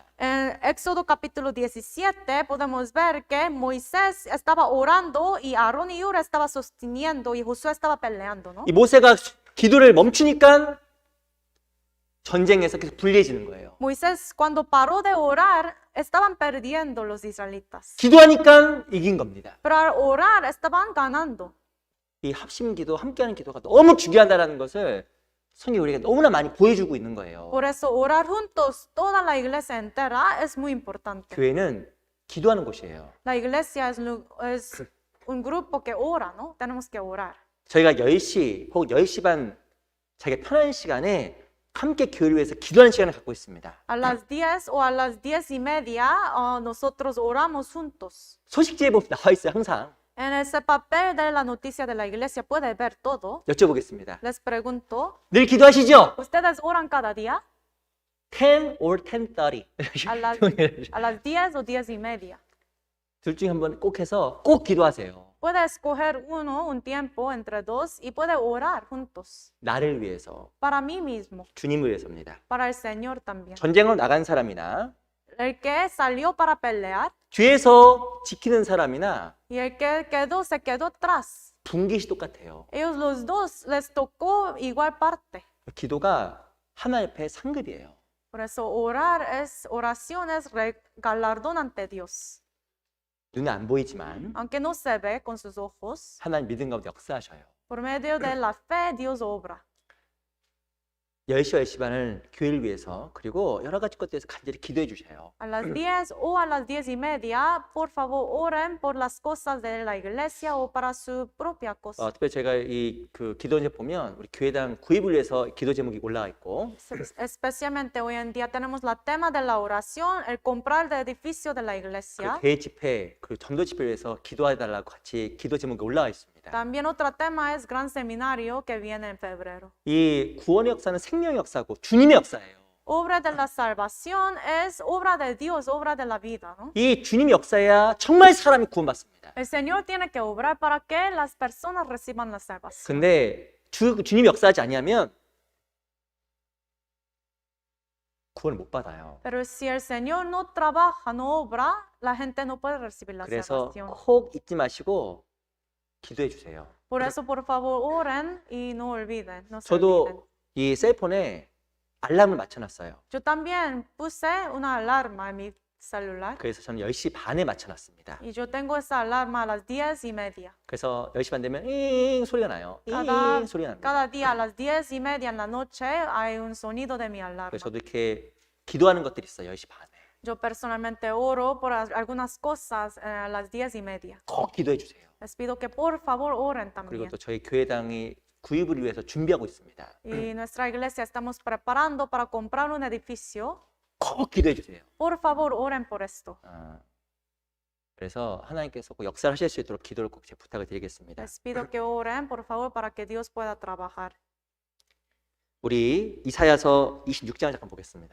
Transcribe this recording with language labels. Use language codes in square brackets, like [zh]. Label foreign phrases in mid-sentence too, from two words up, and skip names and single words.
[es] En Éxodo capítulo 17 podemos ver que Moisés estaba orando y Aarón y Hur estaba sosteniendo y Josué estaba peleando, ¿no? [ko] 이 모세가 기도를 멈추니까 전쟁에서 계속 불리해지는 거예요. [es] Moisés cuando paró de orar estaban perdiendo los israelitas, [ko] 기도하니까 이긴 겁니다. [es] pero al orar estaban ganando. [ko] 이 합심기도 함께하는 기도가 너무 중요하다는 것을 성경이 우리가 너무나 많이 보여주고 있는 거예요. [es] Por eso orar juntos, toda la iglesia entera, es muy importante. [ko] 교회는 기도하는 곳이에요. [es] La iglesia es un grupo que ora, ¿no? Tenemos que orar. [ko] 저희가 10시 혹은 10시 반 자기가 편한 시간에 함께 교회를 위해서 기도하는 시간을 갖고 있습니다. [es] A las 10 o a las 10:30 nosotros oramos juntos. [ko] 소식지에 보면 나와 있어요, 항상. [es] En ese papel de la noticia de la iglesia puede ver todo. [ko] 여쭤보겠습니다. [es] Les pregunto, [ko] 늘 기도하시죠? [es] ¿ustedes oran cada día? 10 or 10:30. A las 10 o 10:30. [ko] 둘 중에 한 번 꼭 해서 꼭 기도하세요. [es] Puede escoger un tiempo entre dos y puede orar juntos. [ko] 나를 위해서, [es] Para mí mismo, [ko] 주님을 위해서입니다. [es] para el Señor también. [ko] 전쟁으로 나간 사람이나 [es] El que salió para pelear [ko] 뒤에서 지키는 사람이나 [es] y el que quedó se quedó atrás. [ko] 분깃이 똑같아요. [es] Ellos los dos les tocó igual parte. [ko] 기도가 하나님 앞에 상급이에요. [es] Por eso oración es galardón ante Dios. [ko] 눈에 안 보이지만 [es] Aunque no se ve con sus ojos, [ko] 하나님 믿음 가운데 역사하셔요. [es] por medio de la fe Dios obra. [ko] 10시와 10시 반을 교회를 위해서 그리고 여러 가지 것들에서 간절히 기도해 주세요. [es] A las 10 o a las 10:30, por favor, oren por las cosas de la iglesia o para su propia cosa. [ko] 특별히 제가 이 그 기도 제목 보면 우리 교회당 구입을 위해서 기도 제목이 올라가 있고 [es] Especialmente hoy en día tenemos la tema de la oración, el comprar el edificio de la iglesia. [ko] 대회 집회 그리고 전도 집회를 위해서 기도해 달라고 같이 기도 제목이 올라가 있습니다. [es] También otro tema es gran seminario que viene en febrero. [ko] 이 구원의 역사는 생명의 역사고 주님의 역사예요. [es] Obra de la salvación es obra de Dios, obra de la vida, ¿no? [ko] 이 주님의 역사야 정말 사람이 구원받습니다. [es] El Señor tiene que obrar para que las personas reciban la salvación. [ko] 근데 주님이 역사하지 아니하면 구원을 못 받아요. [es] Pero si el Señor no trabaja, no obra, la gente no puede recibir la [ko] 그래서 [es] salvación. [ko] 꼭 잊지 마시고 기도해 주세요. [es] Por eso, por favor, oren y no olviden, no se olviden. [ko] 저도 이 셀폰에 알람을 맞춰놨어요. [es] Yo también puse una alarma en mi celular [ko] 그래서 저는 10시 반에 맞춰놨습니다. [es] y yo tengo esa alarma a las 10:30. [ko] 그래서 10시 반 되면 잉 소리가 나요. [es] Cada, [ko] 잉 소리가 납니다. [es] cada día a las 10:30 en la noche hay un sonido de mi alarma. [ko] 그래서 저도 이렇게 기도하는 것들이 있어요. 10시 반에. [es] Yo personalmente oro por algunas cosas a las 10:30. [ko] 꼭 기도해 주세요. [es] Les pido que por favor oren [ko] 그리고 [es] también. [ko] 또 저희 교회당이 구입을 위해서 준비하고 있습니다. [es] Y nuestra iglesia estamos preparando para comprar un edificio. [ko] 꼭 기도해 주세요. [es] Por favor, oren por esto. [ko] 그래서 하나님께서 꼭 역사를 하실 수 있도록 기도를 꼭 제가 부탁을 드리겠습니다. [es] Les pido que oren, por favor, para que Dios pueda trabajar. [ko] 우리 이사야서 26장을 잠깐 보겠습니다.